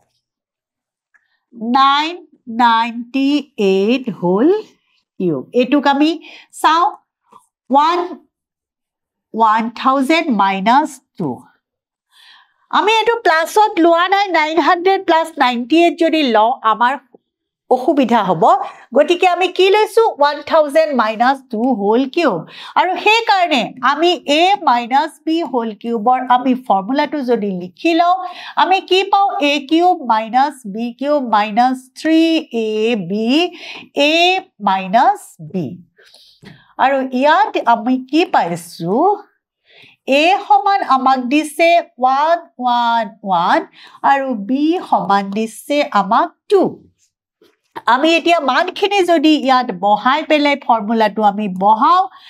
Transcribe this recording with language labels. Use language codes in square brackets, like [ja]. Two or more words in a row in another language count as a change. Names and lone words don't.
[as] 998 হোল কিউব এটুক আমি চাও 1000 minus 2 আমি এটো প্লাসত লোৱা নাই 900 plus 98 যদি লও আমাৰ অসুবিধা হ'ব গটিকে আমি কি লৈছো 1000 minus 2 [en] whole cube [as] আৰু সেই কাৰণে আমি [en] a minus b whole cube [as] ৰ আমি ফৰ্মুলাটো যদি লিখি লও আমি কি পাও [en] a cube minus b cube minus 3ab a minus b [as] আৰু ইয়াত আমি কি পাইছো a সমান আমাক দিছে 111 আৰু b সমান দিছে আমাক 2 আমি এতিয়া মানখিনি যদি ইয়াত বহাই পেলাই ফৰ্মুলাটো আমি বহাও